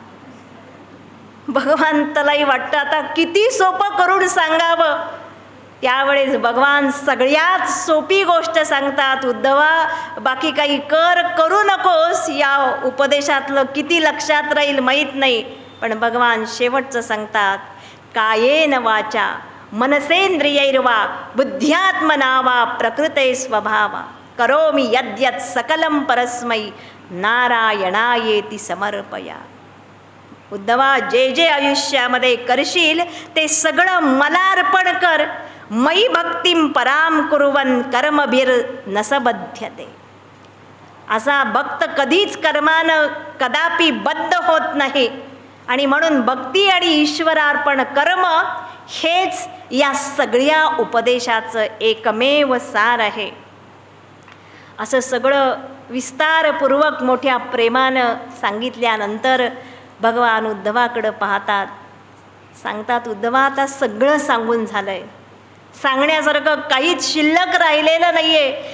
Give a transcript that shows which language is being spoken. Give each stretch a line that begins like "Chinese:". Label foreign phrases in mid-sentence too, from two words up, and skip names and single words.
Marathi: भगवंतालाही वाटतं आता किती सोपं करून सांगावं. त्यावेळेस भगवान सगळ्यात सोपी गोष्ट सांगतात, उद्धवा बाकी काही करू नकोस. या उपदेशातलं किती लक्षात राहील माहीत नाही, पण भगवान शेवटचं सांगतात,
Sanskrit: कायेन वाचा मनसेंद्रियैर्वा बुद्ध्यात्मना वा प्रकृते स्वभावा करोमि यद्यत् सकलं परस्मै नारायणायेति समर्पया.
Marathi: उद्धवा जे जे आयुष्यामध्ये करशील ते सगळं मला अर्पण कर.
Sanskrit: मयि भक्तिं पराम कुर्वन् कर्मभिर नसबध्यते.
Marathi: असा भक्त कधीच कर्मानं कदापि बद्ध होत नाही, आणि म्हणून भक्ती आणि ईश्वरार्पण कर्म हेच या सगळ्या उपदेशाचं एकमेव सार आहे. असं सगळं विस्तारपूर्वक मोठ्या प्रेमानं सांगितल्यानंतर भगवान उद्धवाकडं पाहतात, सांगतात, उद्धवा आता सगळं सांगून झालं आहे, सांगण्यासारखं काहीच शिल्लक राहिलेलं नाही आहे.